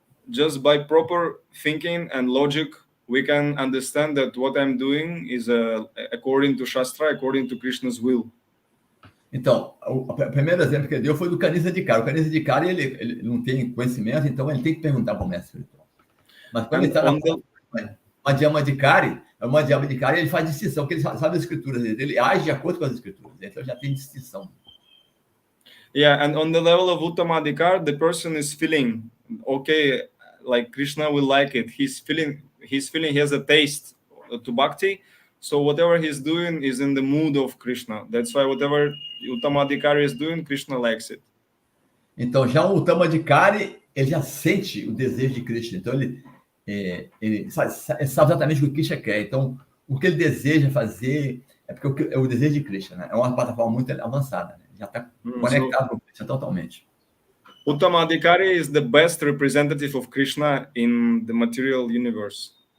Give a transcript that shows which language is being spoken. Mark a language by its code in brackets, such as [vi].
[en] just by proper thinking and logic, we can understand that what I'm doing is according to Shastra, according to Krishna's will. [pt] Então, o primeiro exemplo que ele deu foi do Kanisa de Kara. O Kanisa de Kara, ele não tem conhecimento, então ele tem que perguntar para o mestre espiritual. Mas quando ele está na Madhyama de Kari, ele faz distinção, porque ele sabe as escrituras dele, ele age de acordo com as escrituras, então já tem distinção. [en] Yeah, and on the level of Uttamadhikar, the person is feeling, okay, like Krishna will like it. He's feeling he has a taste to bhakti, so whatever he's doing is in the mood of Krishna. That's why whatever Uttamadhikari is doing, Krishna likes it. [pt] Então, já o Uttamadhikari, ele já sente o desejo de Krishna. Então, ele sabe exatamente o que Krishna quer. Então, o que ele deseja fazer é porque é o desejo de Krishna, né? É uma plataforma muito avançada, né? Já está conectado com Krishna totalmente. [en] Uttamadhikari is the best representative of Krishna in the material universe.